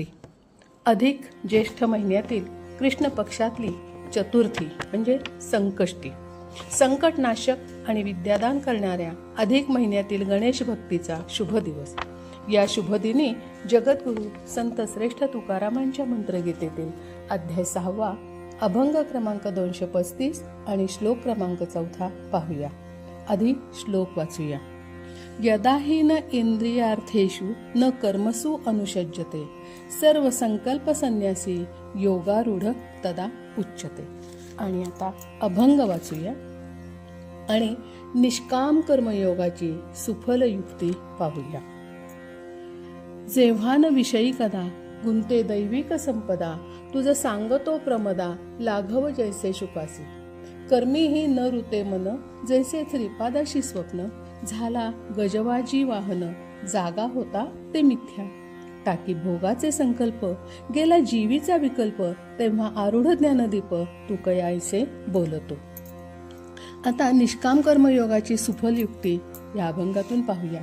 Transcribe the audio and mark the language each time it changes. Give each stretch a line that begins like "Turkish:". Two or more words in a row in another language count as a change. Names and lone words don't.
Marathi: अधिक ज्येष्ठ महिन्यातील कृष्ण पक्षातली चतुर्थी म्हणजे संकष्टी, संकटनाशक आणि विद्यादान करणाऱ्या अधिक महिन्यातील गणेश भक्तीचा शुभ दिवस. या शुभदिनी जगद्गुरु संत श्रेष्ठ तुकारामांच्या मंत्रगीतेतील अध्याय 6 अभंग क्रमांक 235 आणि श्लोक क्रमांक 4 पाहूया. आधी श्लोक वाचूया.
Sanskrit: यदा हि न इंद्रियार्थेषु न कर्मसु अनुषज्यते सर्व संकल्प संन्यासी योगारूढ तदा उच्यते.
Marathi: आणि आता अभंग वाचूया आणि निष्काम कर्मयोगाची सुफल युक्ती पाहूया. जेव्हा न विषयी कदा गुंते दैविक संपदा तुझ सांगतो प्रमदा लाघव जैसे शुकासी कर्मीही न ऋते मन जैसे श्रीपादाशी स्वप्न झाला गजवाजी वाहन जागा होता ते मिथ्या टाकी भोगाचे संकल्प गेला जीवीचा विकल्प तेव्हा आरूढ ज्ञानदीप तू कयायसे बोलतो. आता निष्काम कर्मयोगाची सुफल युक्ती या अभंगातून पाहूया.